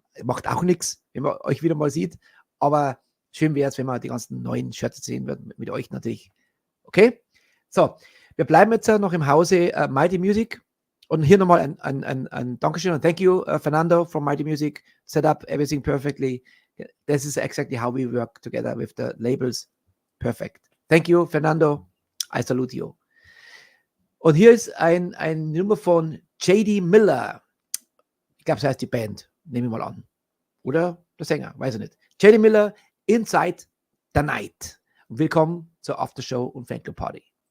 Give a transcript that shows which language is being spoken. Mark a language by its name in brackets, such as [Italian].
[German] Macht auch nichts, wenn man euch wieder mal sieht. Aber schön wäre es, wenn man die ganzen neuen Shirts sehen wird, mit euch natürlich. Okay? So, wir bleiben jetzt noch im Hause Mighty Music. Und hier nochmal ein Dankeschön und thank you, Fernando from Mighty Music. [English] Set up everything perfectly. This is exactly how we work together with the labels. Perfect. Thank you, Fernando. I salute you. [German] Und hier ist eine Nummer von J.D. Miller. Ich glaube, das heißt die Band. Nehme ich mal an. Oder der Sänger, weiß ich nicht. J.D. Miller, Inside the Night. Und willkommen zur Aftershow und Fanclub Party.